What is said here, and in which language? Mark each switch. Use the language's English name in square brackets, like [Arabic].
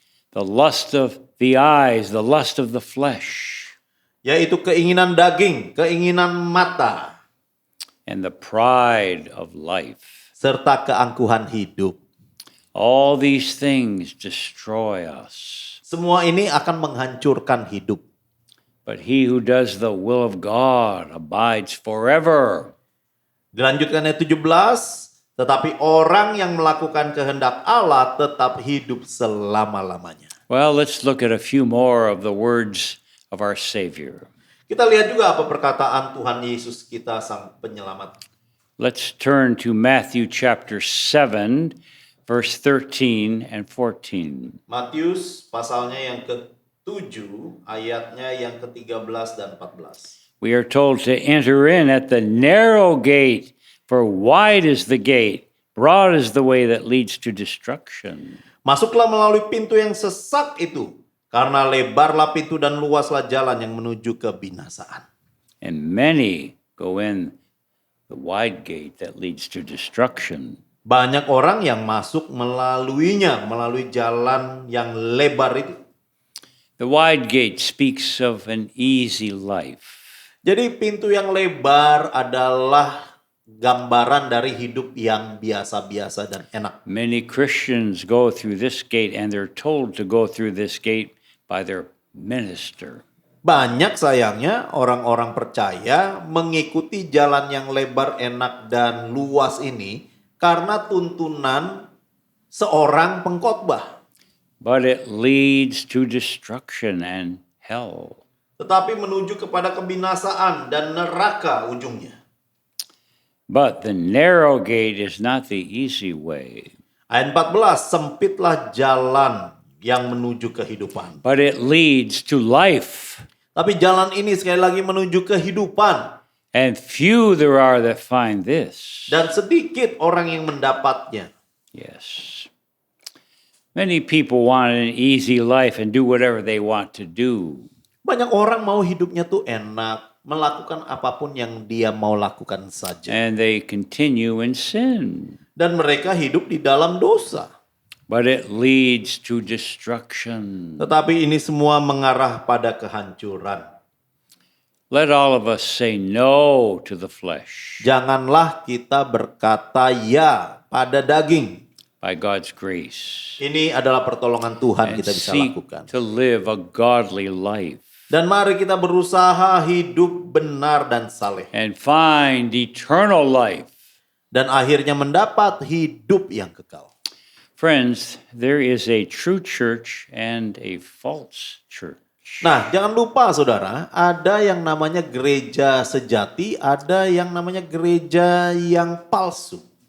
[English] the lust of the eyes, the lust of the flesh, [Indonesian] yaitu keinginan daging, keinginan mata, [English] and the pride of life. [Indonesian] serta keangkuhan hidup. [English] All these things destroy us. [Indonesian] Semua ini akan menghancurkan hidup. [English] But he who does the will of God abides forever. [Indonesian] Dilanjutkan ayat 17, tetapi orang yang melakukan kehendak Allah tetap hidup selama-lamanya. [English] Well, let's look at a few more of the words of our Savior. [Indonesian] Kita lihat juga apa perkataan Tuhan Yesus kita sang penyelamat. [English] Let's turn to Matthew chapter 7, verse 13 and 14. [Indonesian] Matius pasalnya yang ke-7, ayatnya yang ke-13 dan 14. [English] We are told to enter in at the narrow gate, for wide is the gate, broad is the way that leads to destruction. [Indonesian] Masuklah melalui pintu yang sesak itu, karena lebarlah pintu dan luaslah jalan yang menuju kebinasaan. [English] And many go in the wide gate that leads to destruction. [Indonesian] Banyak orang yang masuk melaluinya, melalui jalan yang lebar itu. [English] The wide gate speaks of an easy life. [Indonesian] Jadi pintu yang lebar adalah gambaran dari hidup yang biasa-biasa dan enak. [English] Many Christians go through this gate and they're told to go through this gate by their minister. [Indonesian] Banyak sayangnya orang-orang percaya mengikuti jalan yang lebar, enak, dan luas ini karena tuntunan seorang pengkhotbah. [English] But it leads to destruction and hell. [Indonesian] Tetapi menuju kepada kebinasaan dan neraka ujungnya. [English] But the narrow gate is not the easy way. [Indonesian] Ayat 14, sempitlah jalan yang menuju kehidupan. [English] But it leads to life. [Indonesian] Tapi jalan ini sekali lagi menuju kehidupan. [English] And few there are that find this. [Indonesian] Dan sedikit orang yang mendapatnya. [English] Yes. Many people want an easy life and do whatever they want to do. [Indonesian] Banyak orang mau hidupnya tuh enak, melakukan apapun yang dia mau lakukan saja. [English] And they continue in sin. [Indonesian] Dan mereka hidup di dalam dosa. [English] But it leads to destruction. [Indonesian] Tetapi ini semua mengarah pada kehancuran. [English] Let all of us say no to the flesh [Indonesian] Janganlah kita berkata ya pada daging. [English] by God's grace [Indonesian] Ini adalah pertolongan Tuhan [English] and [Indonesian] kita bisa [English] seek [Indonesian] lakukan. [English] to live a godly life [Indonesian] Dan mari kita berusaha hidup benar dan saleh. [English] and find eternal life. [Indonesian] Dan akhirnya mendapat hidup yang kekal. [English] Friends, there is a true church and a false church. [Indonesian] Nah, jangan lupa saudara, ada yang namanya gereja sejati, ada yang namanya gereja yang palsu.